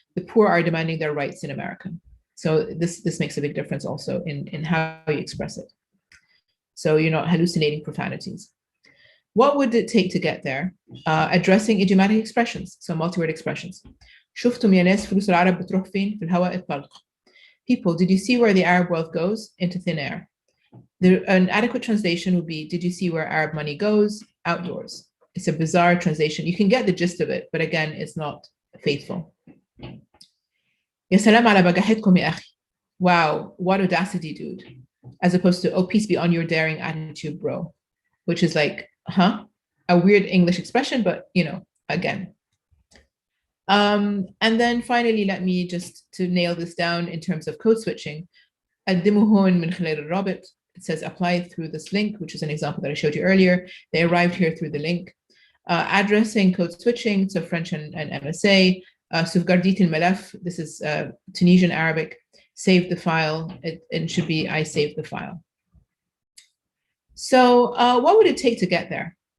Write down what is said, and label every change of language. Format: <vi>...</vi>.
<en>The poor are demanding their rights in America. So this makes a big difference also in how you express it. So you're not hallucinating profanities. What would it take to get there? Addressing idiomatic expressions, so multi-word expressions.</en> <ar>شفتم يا ناس فلوس العرب بتروح فين في الهواء الطلق.</ar> <en>People, did you see where the Arab wealth goes? Into thin air. An adequate translation would be, did you see where Arab money goes? Outdoors. It's a bizarre translation. You can get the gist of it, but again, it's not faithful.</en> <ar>يا سلام على بجاحتكم يا أخي.</ar> <en>Wow, what audacity, dude. As opposed to, oh, peace be on your daring attitude, bro. Which is like, a weird English expression, but, again. And then finally, let me just to nail this down in terms of code switching.</en> <ar>قدموا هون من خلال الرابط.</ar> <en>It says apply through this link, which is an example that I showed you earlier. They arrived here through the link. Addressing code switching, so French and MSA.</en> <fr>Sauvegarder</fr> <ar>الملف,</ar> <en>this is Tunisian Arabic. Save the file. It should be I saved the file. So what would it take to get there?</en>